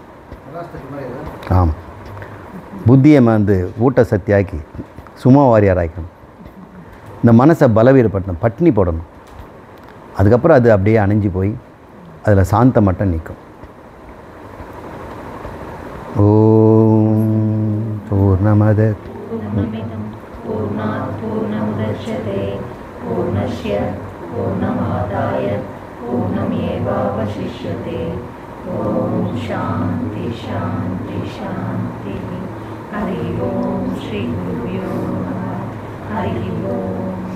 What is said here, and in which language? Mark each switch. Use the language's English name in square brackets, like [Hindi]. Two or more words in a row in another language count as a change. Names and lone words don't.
[Tamil] ஆமாம், புத்தியை ஊட்ட சக்தியாக்கி சும்மா வாரியார் ஆக்கணும். இந்த மனசை பலவீனப்படுத்தணும், பட்டினி போடணும். அதுக்கப்புறம் அது அப்படியே அணைஞ்சு போய் அதில் சாந்தம் மட்டும் நிற்கும். [Sanskrit] ओम् पूर्णमद पूर्णस्य पूर्णमादाय पूर्णमेवावशिष्यते। ओम् शान्ति शान्ति शान्ति. हरि ओम् श्री गुरुभ्यो नमः. हरि ओम्.